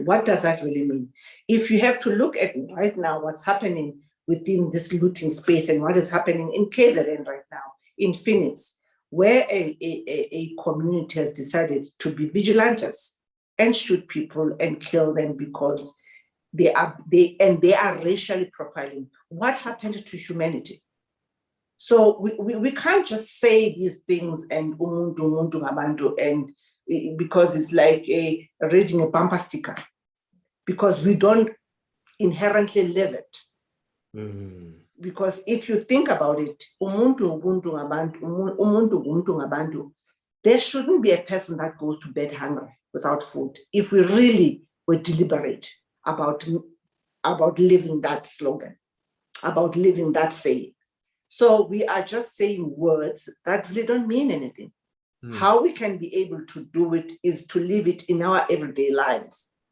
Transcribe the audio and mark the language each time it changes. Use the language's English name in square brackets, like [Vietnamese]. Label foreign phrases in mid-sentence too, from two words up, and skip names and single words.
[English] What does that really mean? If you have to look at right now what's happening within this looting space and what is happening in KZN right now, in Phoenix, where a community has decided to be vigilantes and shoot people and kill them because they are racially profiling. What happened to humanity? So we can't just say these things and [Zulu] umuntu, umuntu, ngabantu, [English] and because it's like reading a bumper sticker, because we don't inherently live it. Because if you think about it, [Zulu] umuntu, ubuntu, ngabantu, umuntu, ubuntu, ngabantu, [English] there shouldn't be a person that goes to bed hungry without food if we really were deliberate about living that slogan, about living that saying. So we are just saying words that really don't mean anything. How we can be able to do it is to live it in our everyday lives.